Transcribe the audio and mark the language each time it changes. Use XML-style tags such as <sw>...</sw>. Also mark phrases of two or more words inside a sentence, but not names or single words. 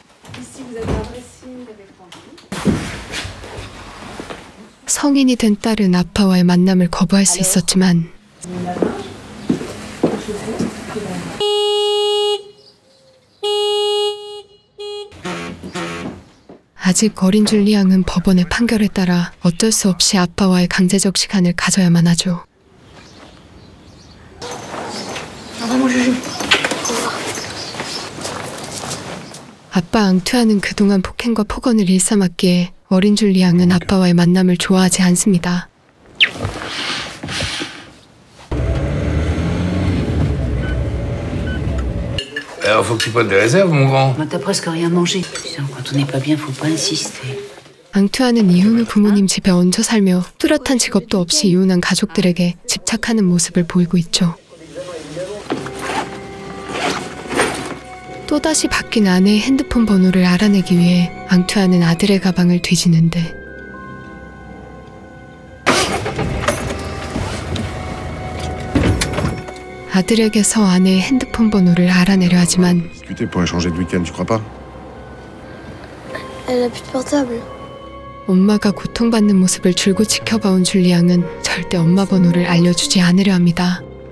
<ko>성인이 된 딸은 아빠와의 만남을 거부할 수 있었지만 아직 어린 줄리앙은 법원의 판결에 따라 어쩔 수 없이 아빠와의 강제적 시간을 가져야만 하죠. 아빠 앙투아는 그동안 폭행과 폭언을 일삼았기에 어린 줄리앙은 아빠와의 만남을 좋아하지 않습니다.</ko> <fr>Alors faut que tu prennes des réserves, mon grand. T'as presque rien mangé. Quand on n'est pas bien, faut pas insister.</fr> <ko>앙투아는 이혼 후 부모님 집에 얹혀 살며 뚜렷한 직업도 없이 이혼한 가족들에게 집착하는 모습을 보이고 있죠. 또다시 바뀐 아내의 핸드폰 번호를 알아내기 위해 앙투아는 아들의 가방을 뒤지는데 아들에게서 아내의 핸드폰 번호를 알아내려 하지만 엄마가 고통받는 모습을 줄곧 지켜봐온 줄리앙은 절대 엄마 번호를 알려주지 않으려 합니다.</ko>